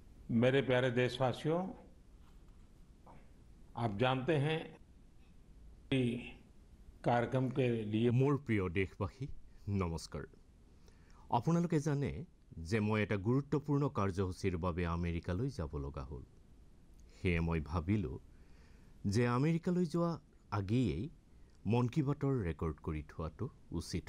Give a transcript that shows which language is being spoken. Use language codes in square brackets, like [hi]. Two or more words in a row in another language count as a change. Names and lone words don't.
[hi] मेरे प्यारे देशवासियों, आप जानते हैं कि कार्यक्रम के लिए [as] মোৰ প্ৰিয় দেশবাসী নমস্কাৰ আপোনালোকে জানে যে মই এটা গুৰুত্বপূৰ্ণ কাৰ্যসূচীৰ বাবে আমেৰিকালৈ যাব লগা হ'ল সেয়ে মই ভাবিলোঁ যে আমেৰিকালৈ যোৱা আগেয়েই মন কী বাতৰ ৰেকৰ্ড কৰি থোৱাটো উচিত